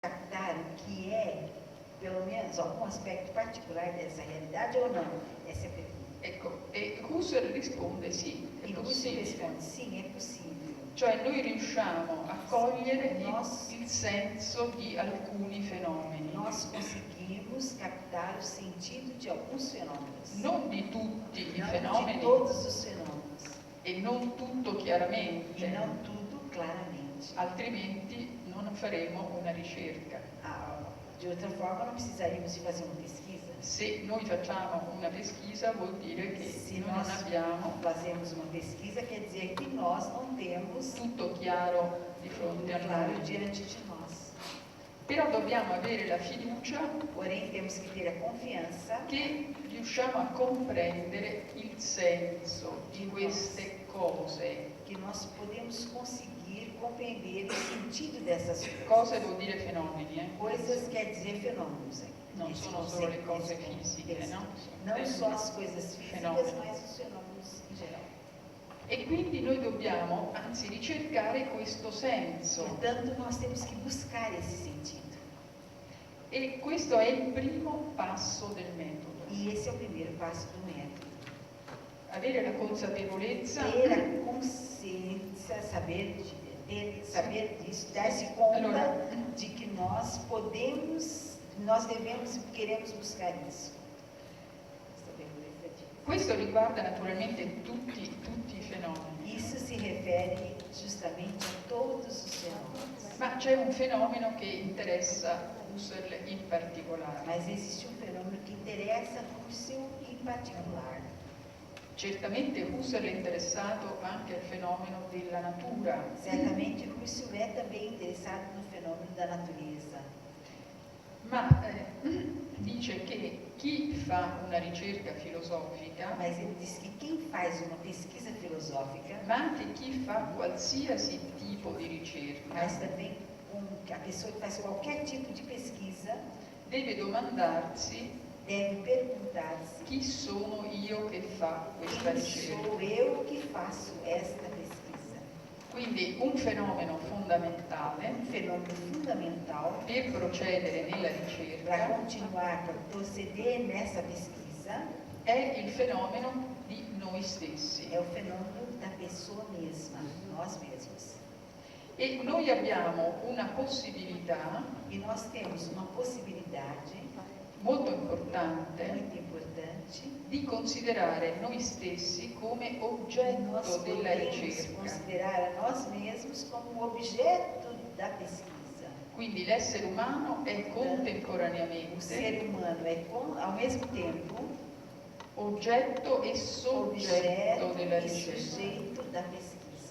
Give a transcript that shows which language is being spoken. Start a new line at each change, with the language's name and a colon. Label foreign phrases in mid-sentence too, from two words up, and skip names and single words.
Portuguese: captar o que é, pelo menos, algum aspecto particular dessa realidade ou não? Essa é a pergunta.
Italian: Ecco, e Husserl risponde sì, è
Portuguese: E Husserl
Italian: possibile. risponde, sim, è possibile. Cioè noi riusciamo a cogliere
Portuguese: Nós-
Italian: il senso di alcuni fenomeni,
Portuguese: Nós conseguimos captar o sentido de alguns fenômenos.
Italian: non di tutti i
Portuguese: Não de
Italian: fenomeni
Portuguese: todos os fenômenos.
Italian: e non tutto
Portuguese: E
Italian: chiaramente,
Portuguese: não tudo claramente.
Italian: altrimenti non faremo una ricerca.
Portuguese: De outra forma, não precisaríamos de fazer uma pesquisa.
Italian: Se noi facciamo una pesquisa vuol dire che
Portuguese: Se
Italian: noi
Portuguese: nós
Italian: non abbiamo
Portuguese: fazemos uma pesquisa, quer dizer que nós não temos
Italian: tutto chiaro di fronte a
Portuguese: claro
Italian: noi.
Portuguese: diante de nós.
Italian: Però dobbiamo avere la fiducia
Portuguese: Porém, temos que ter a confiança
Italian: che riusciamo a comprendere il senso di queste cose.
Portuguese: que nós podemos conseguir compreender o sentido dessas coisas.
Italian: Cose vuol dire fenomeni,
Portuguese: Coisas quer dizer fenômenos.
Italian: non
Portuguese: Esse
Italian: sono solo le
Portuguese: conceito,
Italian: cose
Portuguese: esse
Italian: fisiche,
Portuguese: contexto.
Italian: no?
Portuguese: Não só as coisas físicas,
Italian: Fenomeni.
Portuguese: mas os fenômenos em geral.
Italian: E quindi noi dobbiamo, anzi, ricercare questo senso.
Portuguese: Portanto, nós temos que buscar esse sentido.
Italian: E questo è il primo passo del metodo.
Portuguese: E esse é o primeiro passo do método.
Italian: Avere la consapevolezza
Portuguese: Ter a consciência, saber disso, dar-se conta
Italian: Allora.
Portuguese: de que nós podemos, nós devemos e queremos buscar isso.
Italian: Questo riguarda naturalmente tutti i fenomeni,
Portuguese: Isso se refere justamente a todos os fenômenos.
Italian: ma c'è un fenomeno che interessa Husserl in particolare.
Portuguese: Mas existe um fenômeno que interessa Husserl em particular.
Italian: Certamente Husserl è interessato anche al fenomeno della natura,
Portuguese: Certamente Husserl é também interessado no fenômeno da natureza.
Italian: ma dice che chi fa una ricerca filosofica,
Portuguese: Mas ele diz que quem faz uma pesquisa filosófica,
Italian: ma anche chi fa qualsiasi tipo di ricerca,
Portuguese: mas também a pessoa que faz qualquer tipo de pesquisa,
Italian: deve domandarsi
Portuguese: deve perguntar-se:
Italian: chi sono io che fa questa
Portuguese: quem
Italian: ricerca.
Portuguese: sou eu que faço esta pesquisa?
Italian: Quindi un fenomeno fondamentale
Portuguese: Um fenômeno fundamental
Italian: per procedere nella
Portuguese: para
Italian: ricerca
Portuguese: continuar, para proceder nessa pesquisa,
Italian: è il fenomeno di noi stessi.
Portuguese: é o fenômeno da pessoa mesma, nós mesmos.
Italian: E noi abbiamo una possibilità
Portuguese: E nós temos uma possibilidade
Italian: molto importante
Portuguese: muito importante.
Italian: di considerare noi stessi come
Portuguese: Nós
Italian: oggetto della
Portuguese: podemos
Italian: ricerca.
Portuguese: considerar a nós mesmos como um objeto da pesquisa.
Italian: Quindi l'essere umano è
Portuguese: O
Italian: contemporaneamente
Portuguese: ser humano é, ao mesmo tempo,
Italian: oggetto e soggetto della
Portuguese: objeto e
Italian: ricerca.
Portuguese: sujeito da pesquisa.